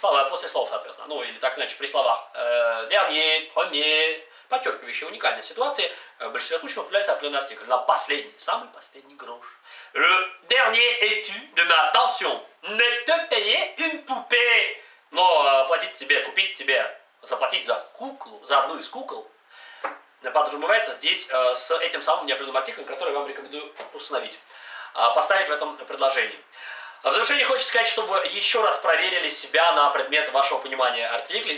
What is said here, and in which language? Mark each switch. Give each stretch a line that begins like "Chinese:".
Russian: После слов, соответственно, ну или так иначе, при словах dernier, premier, подчеркивающие уникальные ситуации, в большинстве случаев появляется определенный артикль. На последний, самый последний грош.
French: Le dernier étu de ma pension. Ne te payer une poupée.
Russian: Но платить тебе, купить тебе, заплатить за куклу, за одну из кукол, подразумевается здесь с этим самым неопределенным артиклем, который я вам рекомендую установить, поставить в этом предложении. В завершение хочется сказать, чтобы еще раз проверили себя на предмет вашего понимания артиклей.